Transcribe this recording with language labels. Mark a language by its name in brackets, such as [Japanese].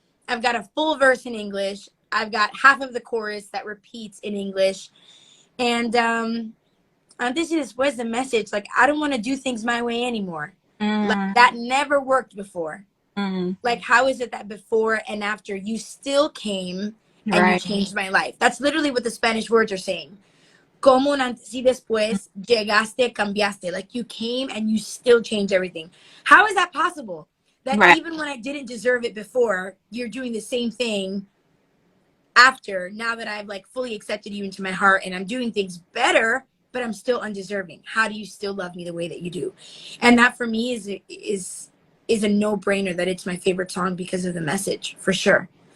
[English] I've got a full verse in English. I've got half of the chorus that repeats in English, and Antes y Después, the message, like, I don't want to do things my way anymore. Like, that never worked before. Like, how is it that before and after you still came and you changed my life? That's literally what the Spanish words are saying. [Spanish] Como un antes y después, llegaste, cambiaste. [English] Like, you came and you still changed everything. How is that possible? That even when I didn't deserve it before, you're doing the same thing after, now that I've, like, fully accepted you into my heart and I'm doing things better, but I'm still undeserving. How do you still love me the way that you do? And that for me is a no-brainer that it's my favorite song because of the message, for sure.